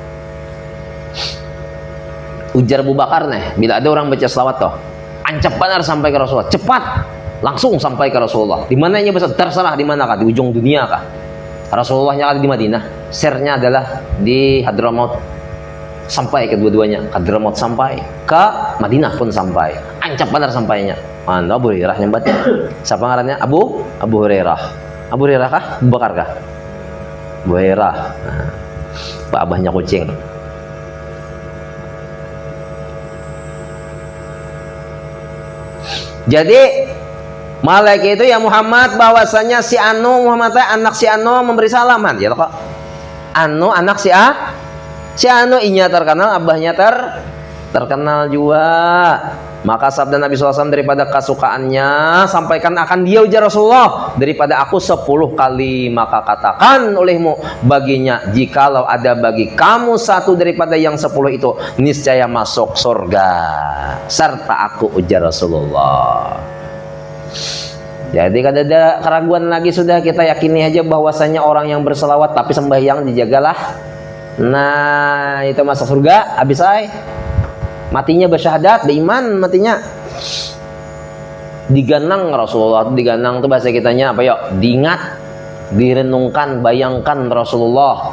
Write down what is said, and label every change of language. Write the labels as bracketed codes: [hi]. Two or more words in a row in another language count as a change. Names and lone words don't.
[bjn] Ujar Abu Bakar nih, bila ada orang baca selawat toh, ancap benar sampai ke Rasulullah, cepat langsung sampai ke Rasulullah. Di mananya besar terserah di mana kah, di ujung dunia kah. Rasulullahnya ada di Madinah, share-nya adalah di Hadramaut. Sampai kedua-duanya, Hadramaut sampai ke Madinah pun sampai, ancap benar sampainya. Mana Abu Hurairah yang baca? Siapa ngarannya? Abu Hurairah. Abu Hurairah kah? Abu Bakar kah? Abu Hurairah. Nah, Pak abahnya kucing. [id] Jadi malaikat itu ya Muhammad, bahwasanya si Anu Muhammad anak si Anu memberi salaman ya kok. [bjn] Anu anak si Anu inya terkenal, abahnya terkenal juga. [id] Maka sabda Nabi SAW daripada kesukaannya, sampaikan akan dia ujar Rasulullah, daripada aku 10 kali, maka katakan olehmu baginya, jikalau ada bagi kamu satu daripada yang 10 itu, niscaya masuk surga serta aku, ujar Rasulullah. [bjn] Jadi kada ada keraguan lagi, sudah kita yakini aja bahwasanya orang yang berselawat tapi sembahyang dijagalah, nah itu masuk surga. [id] Habis matinya bersyahadat, beriman matinya. [bjn] Diganang Rasulullah, diganang tuh bahasa kitanya apa yuk? [id] Diingat, direnungkan, bayangkan Rasulullah.